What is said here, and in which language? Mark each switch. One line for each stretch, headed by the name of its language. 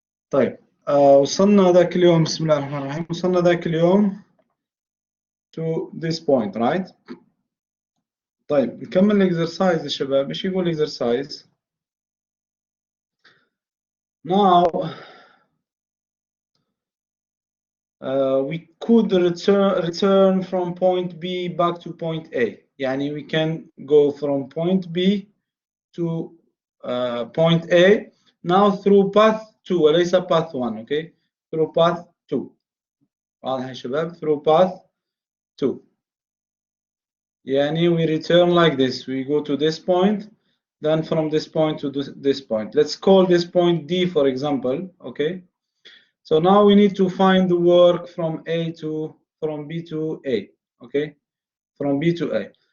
Arabic: طيب وصلنا ذاك اليوم، بسم الله الرحمن الرحيم، وصلنا ذاك اليوم
English: to this point, right؟
Arabic: طيب نكمل الاكسرسايز يا شباب. ايش يقول الاكسرسايز؟
English: Now we could return from point B back to point A. يعني we can go from point B to point A now through path 2 وليس path 1. okay, through path 2.
Arabic: واضح يا شباب؟
English: through path 2. يعني we return like this. We go to this point, then from this point to this point. Let's call this point D, for example. Okay. So now we need to find the work from B to A. Okay. From B to A.